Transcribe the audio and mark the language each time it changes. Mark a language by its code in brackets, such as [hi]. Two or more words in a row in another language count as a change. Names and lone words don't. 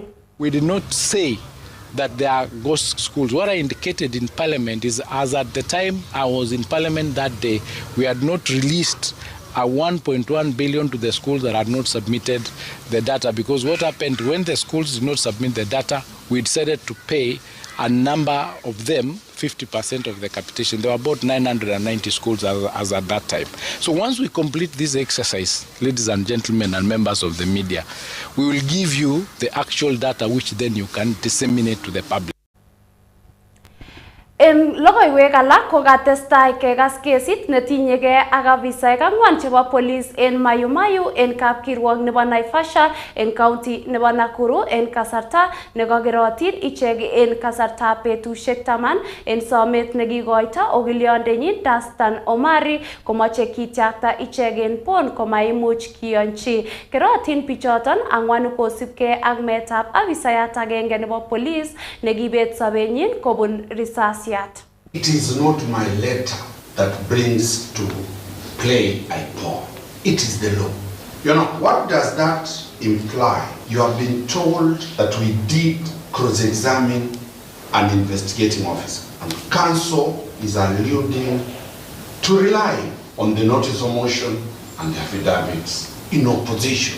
[en] We did not say that there are ghost schools. What I indicated in Parliament is, as at the time I was in Parliament that day, we had not released a 1.1 billion to the schools that had not submitted the data, because what happened when the schools did not submit the data, we decided to pay a number of them 50% of the capitation. There were about 990 schools as at that time. So once we complete this exercise, ladies and gentlemen and members of the media, we will give you the actual data which then you can disseminate to the public. [kln] En logoiwek alak kokatestai kekas kesit netinyegei ak afisaek 4 chebo police en Mayumayu en kapkirwok nebo Naivasha en county nebo Nakuru en kasarta nekakerotin ichek en kasartab betusiek 10 en somet nekikoito okiliondenyin Dastan Omari komache kityakta ichek en pon komaimuch kiyonchi. Kerotin bichoton 4 kosibgei ak meetab afisayat agenge nebo police nekibet sobenyin kobun risasi. [en] It is not my letter that brings to play IPOD. It is the law. You know, what does that imply? You have been told that we did cross-examine an investigating officer. And counsel is alluding to rely on the notice of motion and the affidavits in opposition.